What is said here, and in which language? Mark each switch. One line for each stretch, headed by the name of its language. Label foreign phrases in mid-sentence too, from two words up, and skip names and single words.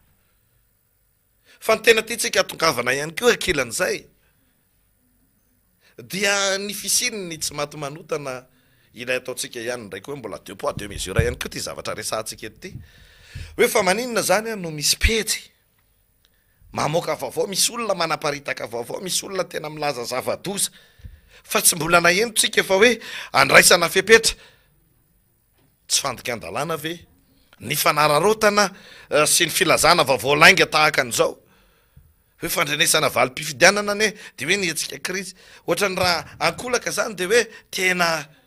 Malagasy: fa ny tena ty tsika atongavana ihany koa ankilan'izay dia ny fisininy tsy maty manotana ilay ataotsika ihany ndraiky hoe mbola
French: deux poids deux mesures
Malagasy: ihany koa ty zavatra resantsika ety hoe fa maninona zany a no misy pejy mamoaka vaovao misy olona manaparitaka vaovao misy olona tena milaza zava-doza fa tsy mbola nahentotsika fa hoe andraisana fepetra tsy fandikan-dalàna ve ny fanararotana sy ny filazana vaovao lainga tahaka an'izao hoe fandrenesana valim-pifidianana ane de hoe nietsika krizy ohatrany raha ankolaka zany de hoe tena